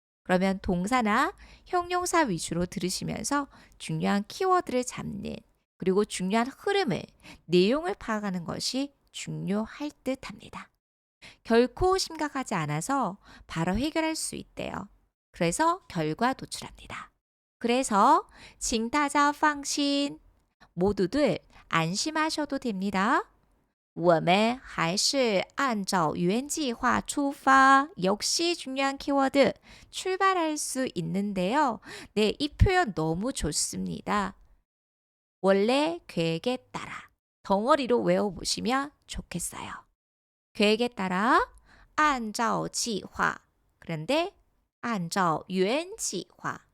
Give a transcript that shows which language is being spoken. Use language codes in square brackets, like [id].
[ko] 그러면 동사나 형용사 위주로 들으시면서 중요한 키워드를 잡는 그리고 중요한 흐름을, 내용을 파악하는 것이 중요할 듯 합니다. 결코 심각하지 않아서 바로 해결할 수 있대요. 그래서 결과 도출합니다. 그래서 징타자 방신 모두들 안심하셔도 됩니다. [zh] 我们还是按照原计划出发. [ko] 역시 중요한 키워드 출발할 수 있는데요. 네, 이 표현 너무 좋습니다. 원래 계획에 따라 덩어리로 외워보시면 좋겠어요. 계획에 따라 [zh] 按照计划. [ko] 그런데 [zh] 按照原计划.